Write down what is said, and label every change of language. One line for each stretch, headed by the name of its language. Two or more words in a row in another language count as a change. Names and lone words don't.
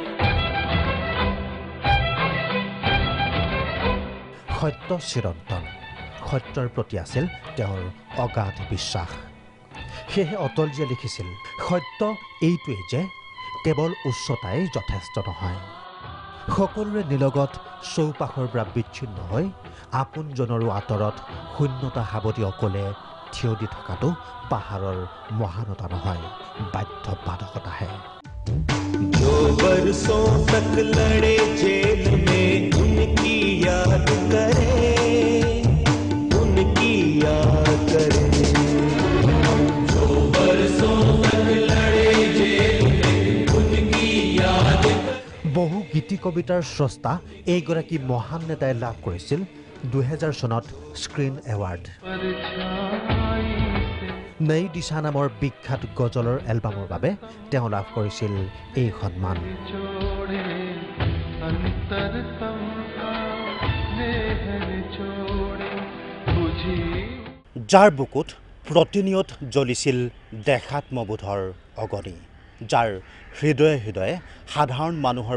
Assamese: সত্য চিৰন্তন সত্যৰ প্ৰতি আছিল তেওঁৰ অগাধ বিশ্বাস সেয়েহে অটলজীয়ে লিখিছিল সত্য এইটোৱেই যে কেৱল উচ্চতাই যথেষ্ট নহয় সকলোৰে নিলগত চৌপাশৰ পৰা বিচ্ছিন্ন হৈ আপোনজনৰো আঁতৰত শূন্যতা সাৱটি অকলে থিয় দি থকাটো পাহাৰৰ মহানতা নহয় বাধ্যবাধকতাহে
Hindi: जो बरसों तक लड़े जेल में उनकी याद करे जो बरसों तक लड़े जेल में उनकी याद
Assamese: বহু গীতি কবিতাৰ স্ৰষ্টা এইগৰাকী মহান নেতাই লাভ কৰিছিল 2000 চনত স্ক্ৰীন এৱাৰ্ড নই দিশা নামৰ বিখ্যাত গজলৰ এলবামৰ বাবে তেওঁ লাভ কৰিছিল এই সন্মান যাৰ বুকুত প্ৰতিনিয়ত জ্বলিছিল দেখাত্মবোধৰ অগ্নি যাৰ হৃদয়ে হৃদয়ে সাধাৰণ মানুহৰ